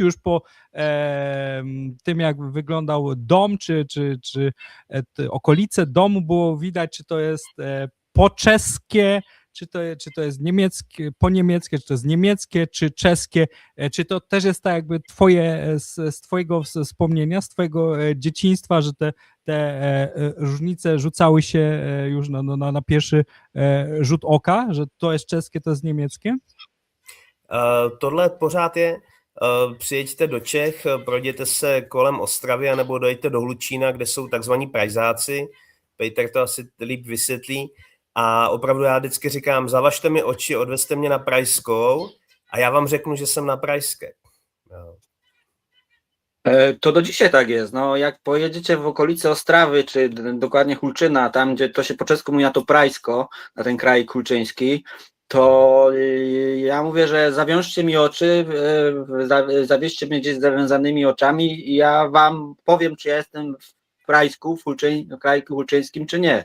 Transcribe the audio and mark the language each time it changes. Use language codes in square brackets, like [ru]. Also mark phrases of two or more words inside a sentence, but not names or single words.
[pl] już po tym, jak wyglądał dom, czy okolice domu, było widać, czy to jest po czeskie, czy to jest niemieckie, po niemieckie, czy to jest niemieckie, czy czeskie, czy to też jest tak jakby z twojego wspomnienia, z twojego dzieciństwa, że te różnice rzucały się już na pierwszy rzut oka, że to jest czeskie, to jest niemieckie? [cs] Tohle pořád je. Přijeďte do Čech, projděte se kolem Ostravy, anebo dojďte do Hlučína, kde jsou takzvaní Pražáci. Peter to asi líp vysvětlí. A opravdu já vždycky říkám, zavažte mi oči, odvezte mě na Pražskou a já vám řeknu, že jsem na Pražské. No. [pl] To do dzisiaj tak jest. No, jak pojedziecie w okolice Ostrawy, czy dokładnie Hulczyna, tam gdzie to się po czesku mówi na to Prajsko, na ten kraj kulczyński, to ja mówię, że zawiążcie mi oczy, zawieźcie mnie gdzieś z zawiązanymi oczami i ja wam powiem, czy ja jestem w Prajsku, w kraju hulczyńskim, czy nie.